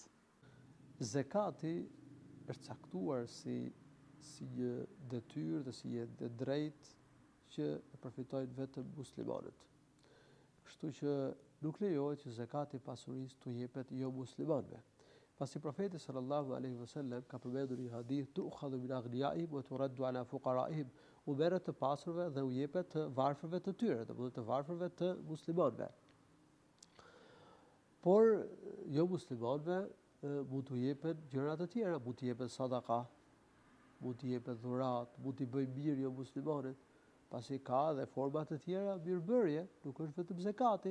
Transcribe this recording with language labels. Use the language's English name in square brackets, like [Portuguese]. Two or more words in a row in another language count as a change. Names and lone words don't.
[Albanian] Zakati është caktuar si një detyrë dhe si një drejtë që e përfitojnë vetëm muslimanët. Kështu që nuk lejohet që zakati pasurisë të jepet jo muslimanëve. Pasi profeti [Arabic] صلى الله عليه وسلم [Albanian] ka përmendur një hadith, [Arabic] تؤخذ من أغنيائهم وترد على فقرائهم, [Albanian] u merret të pasurve dhe u jepet të varfërve të tyre, domethënë të varfërve të muslimanëve. Por jo muslimanëve mund t'u jepen gjëra të tjera, mund t'i jepet sadaka, mund t'i jepet dhurat, mund t'i bëjë mirë jo muslimanët, pasi ka edhe forma të tjera mirëbërje, nuk është vetëm zakati.